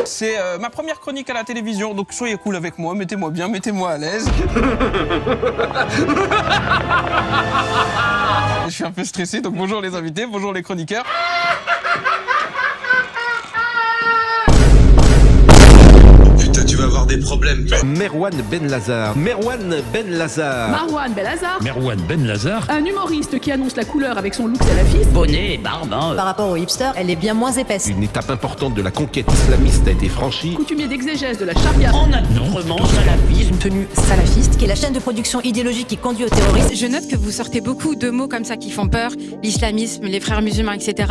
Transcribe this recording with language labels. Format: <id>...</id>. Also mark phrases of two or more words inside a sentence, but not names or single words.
<fr>C'est ma première chronique à la télévision, donc soyez cool avec moi, mettez-moi bien, mettez-moi à l'aise. Je suis un peu stressé, donc bonjour les invités, bonjour les chroniqueurs. Tu vas avoir des problèmes. Merwan Ben Lazar. Merwan Ben Lazar. Marwan Ben Lazar. Merwan Ben Lazar. Un humoriste qui annonce la couleur avec son look salafiste. Bonnet et barbe. Par rapport aux hipsters, elle est bien moins épaisse. Une étape importante de la conquête islamiste a été franchie. Coutumier d'exégèse de la charia. En attendant salafisme. Tenue salafiste, qui est la chaîne de production idéologique qui conduit au terrorisme. Je note que vous sortez beaucoup de mots comme ça qui font peur. L'islamisme, les frères musulmans, etc.</fr>